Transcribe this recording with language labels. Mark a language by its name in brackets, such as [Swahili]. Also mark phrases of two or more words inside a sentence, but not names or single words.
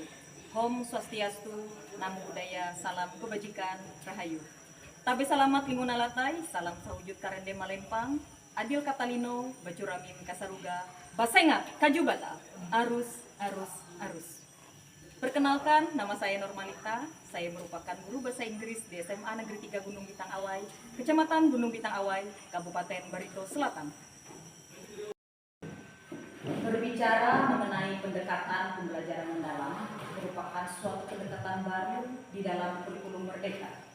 [Indonesian] Om Swastiastu, Namo Buddhaya, Salam Kebajikan, Rahayu. [Kendayan] Tabe salamat linguna latai, salam sawujud karende malempang, adil katalino, bacuramin kasaruga, basengat kajubata, arus, arus, arus. [Indonesian] Perkenalkan, nama saya Normalita, saya merupakan guru bahasa Inggris di SMA Negeri 3 Gunung Bintang Awai, Kecamatan Gunung Bintang Awai, Kabupaten Barito Selatan. Berbicara mengenai pendekatan pembelajaran mendalam merupakan suatu pendekatan baru di dalam kurikulum Merdeka.